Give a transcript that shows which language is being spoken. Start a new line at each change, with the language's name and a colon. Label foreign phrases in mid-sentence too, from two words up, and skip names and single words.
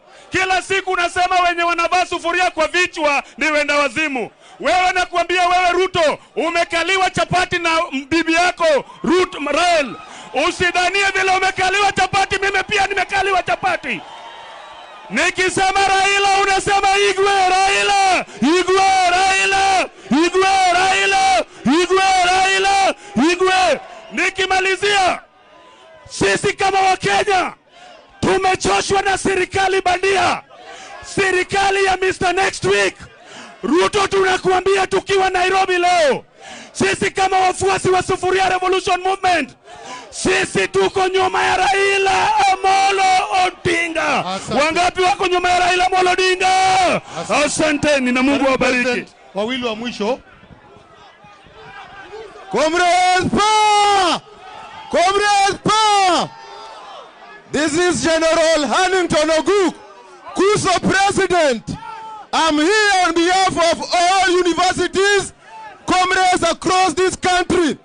Swahili: Kila siku unasema wenye wanavaa sufuria kwa vichwa ni wenda wazimu. Wewe nakuambia wewe Ruto, umekaliwa chapati na bibi yako Ruto Rael. Usidhanie vile umekaliwa chapati, mimi pia nimekaliwa chapati. Nikisema Raila unasema Igwe Raila, Igwe Raila, Igwe Raila, Igwe Raila, Igwe. Nikimalizia, sisi kama Wakenya tumechoshwa na serikali bandia, serikali ya Mr. Next Week. Ruto, tunakuambia tukiwa Nairobi leo, sisi kama wafuasi wa Sufuria Revolution Movement, sisi tuko nyuma ya Raila Amolo Odinga. Wangapi wako nyuma ya Raila Amolo Odinga? Asanteni na Mungu awabariki. Wawili wa mwisho.
English: Comrades power! Comrades power! This is General Hannington Oguk, Kuso President. I'm here on behalf of all universities, comrades across this country.